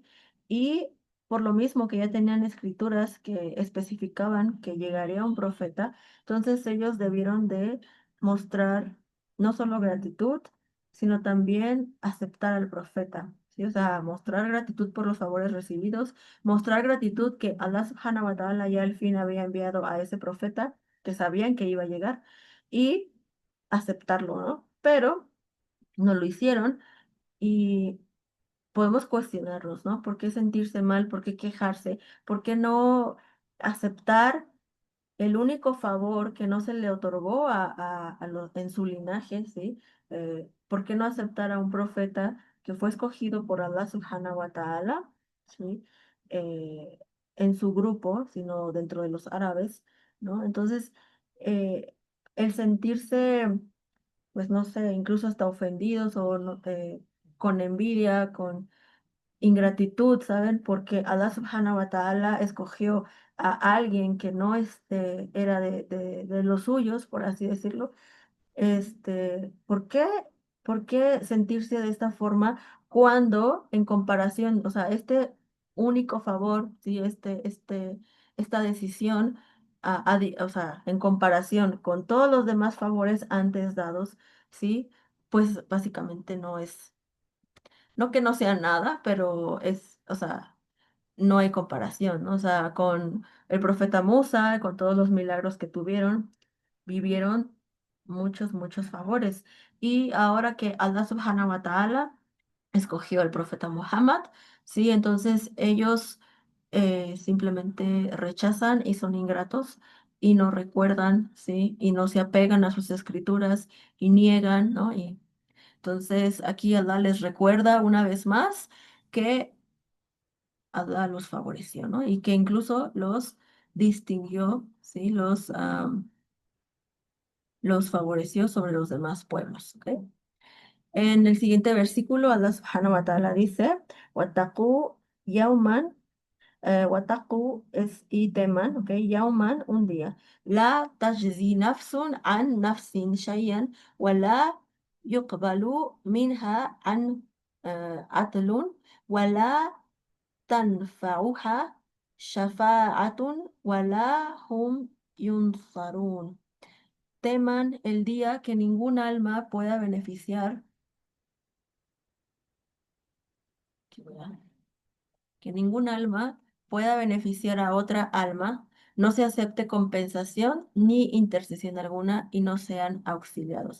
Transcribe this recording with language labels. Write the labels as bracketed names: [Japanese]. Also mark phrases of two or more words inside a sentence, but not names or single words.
[Spanish] Y por lo mismo que ya tenían escrituras que especificaban que llegaría un profeta, entonces ellos debieron de mostrar no solo gratitud, sino también aceptar al profeta, ¿sí? O sea, mostrar gratitud por los favores recibidos, mostrar gratitud que Allah [Arabic] سبحانه وتعالى [Spanish] ya al fin había enviado a ese profeta que sabían que iba a llegar y aceptarlo, ¿no? Pero no lo hicieron y podemos cuestionarnos, ¿no? ¿Por qué sentirse mal? ¿Por qué quejarse? ¿Por qué no aceptar el único favor que no se le otorgó en su linaje, ¿sí? ¿Por qué no aceptar a un profeta que fue escogido por Allah [Arabic] سبحانه وتعالى, [Spanish] ¿sí? Eh, en su grupo, sino dentro de los árabes, ¿no? Entonces, eh, el sentirse pues no sé, incluso hasta ofendidos o con envidia, con ingratitud, ¿saben? Porque Allah [Arabic] سبحانه وتعالى [Spanish] escogió a alguien que no era de los suyos, por así decirlo. ¿Por qué? ¿Por qué sentirse de esta forma cuando en comparación, o sea, este único favor, sí, esta decisión, o sea, en comparación con todos los demás favores antes dados, sí, pues básicamente no es, no que no sea nada, pero es, o sea, no hay comparación, ¿no? O sea, con el profeta Musa, con todos los milagros que tuvieron, vivieron muchos, muchos favores. Y ahora que Allah [Arabic] سبحانه وتعالى [Spanish] escogió al profeta Muhammad, sí, entonces ellos simplemente rechazan y son ingratos y no recuerdan, sí, y no se apegan a sus escrituras y niegan, ¿no? Y entonces aquí Allah les recuerda una vez más que Allah los favoreció, ¿no? Y que incluso los distinguió, ¿sí? Los favoreció sobre los demás pueblos, ¿ok? En el siguiente versículo, Allah [Arabic] سبحانه وتعالى [Spanish] dice, [Arabic] واتقوا يوما, [Spanish] Wataku es y teman, ¿ok? [Arabic] Yauman, [Spanish] un día. [Arabic] لا تجزي نفس عن نفس شيئا ولا يقبل منها عدل ولا تنفعها شفاعة ولا هم ينصرون. [Spanish] Teman el día que ningún alma pueda beneficiar, que que ningún alma pueda beneficiar a otra alma, no se acepte compensación ni intercesión alguna y no sean auxiliados.